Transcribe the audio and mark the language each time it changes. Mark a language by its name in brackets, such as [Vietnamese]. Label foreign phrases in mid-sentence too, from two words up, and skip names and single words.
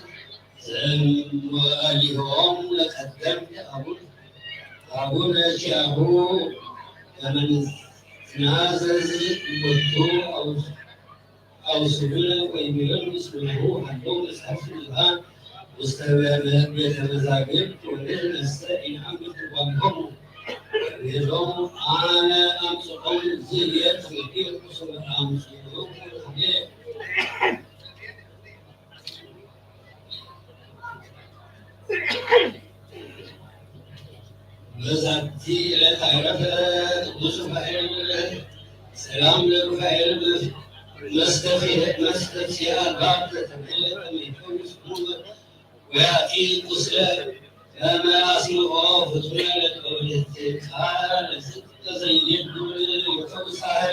[Geez] ዘእምወሊሆሙ ለቀደምት አቡነ ኪያሁ ከመ ንትናዘዝ ቦቱ አውስዱነ ወይቤሎሙ እስመሁ ሀሎ መጽሐፍት ንጹሐን ውስተ ቤተ መዛግብት ወንሕነሰ ኢነአምር ትርጓሜሆሙ ወይቤሎሙ አነ አምጽኦሙ ዝየ ትምህርት አምጽኦሙ ሀቤ በዛቲ ዕለት ዐረፈ ቅዱስ ሩፋኤል ሰላም ለሩፋኤል መስተፍስየ አልባብ ዘተብዕለ ከመ ይፈውስ ሕሙመ ወያጢ ቁስለ ከመ አስምዖ ፍጹመ ለተወልድካለ ዝቅተ ዘይቤሉ ይፈውስ አህለ